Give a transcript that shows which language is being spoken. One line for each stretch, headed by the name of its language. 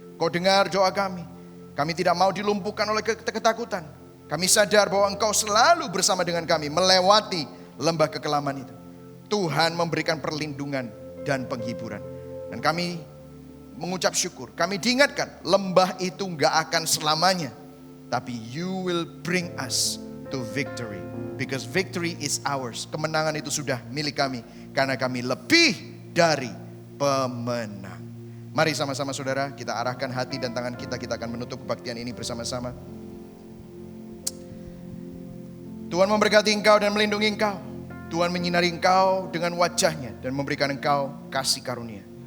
Indonesian: Kau dengar doa kami. Kami tidak mau dilumpuhkan oleh ketakutan. Kami sadar bahwa Engkau selalu bersama dengan kami melewati lembah kekelaman itu. Tuhan memberikan perlindungan dan penghiburan. Dan kami mengucap syukur. Kami diingatkan lembah itu gak akan selamanya.
English: Tapi you will bring us to victory. Because victory is ours.
Indonesian: Kemenangan itu sudah milik kami. Karena kami lebih dari pemenang. Mari sama-sama saudara, kita arahkan hati dan tangan kita. Kita akan menutup kebaktian ini bersama-sama. Tuhan memberkati engkau dan melindungi engkau. Tuhan menyinari engkau dengan wajahnya dan memberikan engkau kasih karunia.